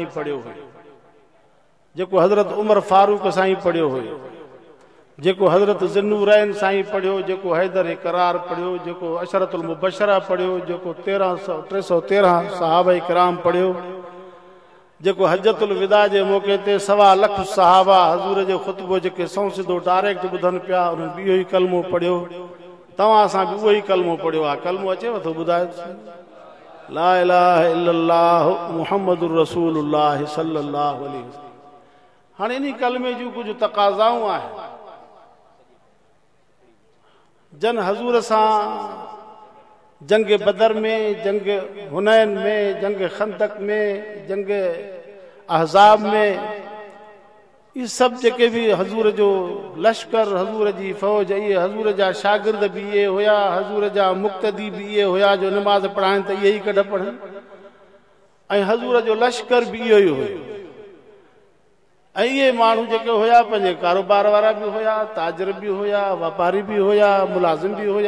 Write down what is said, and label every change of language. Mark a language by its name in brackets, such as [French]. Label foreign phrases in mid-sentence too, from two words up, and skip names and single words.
[Sindhi] पढ़ियो हुयो, जेको हज़रत उमर फारूक साईं पढ़ियो हुयो, जेको हज़रत ज़िन्नूरैन साईं पढ़ियो, जेको हैदर करार पढ़ियो, जेको अशरतुल मुबशरा पढ़ियो, जेको 313 सहाबा किराम पढ़ियो, जेको हजतुल विदा जे मौक़े ते 1.25 लाख सहाबा हज़ूर जो ख़ुतबो जेके सौ सिधो डायरेक्ट ॿुधनि पिया उन्हनि बि इहो ई कलमो पढ़ियो। तव्हां असां बि उहो ई कलमो पढ़ियो आहे। कलमो अचेव थो ॿुधायो? [Arabic] لا إله إلا الله محمد رسول الله صلى الله عليه وسلم. [Sindhi] हाणे इन कलमे जूं कुझु तक़ाज़ाऊं आहिनि। जन हज़ूर सां जंग बदर में, जंग हुनैन में, जंग खंदक में, जंग अहज़ाब में, ये सब जेके भी हज़ूर जो लश्कर, हज़ूर जी फ़ौज, ये हज़ूर जा शागिर्द भी ये हुया, हज़ूर जा मुक़्तदी भी ये हुया जो नमाज़ पढ़ाइनि त इहे ई कढ पढ़नि ऐं हज़ूर जो लश्कर भी इहो ई हुयो। ऐं इहे माण्हू जेके हुया पंहिंजे कारोबार वारा भी हुया, ताजर भी हुया, वापारी भी हुया, मुलाज़िम भी हुया।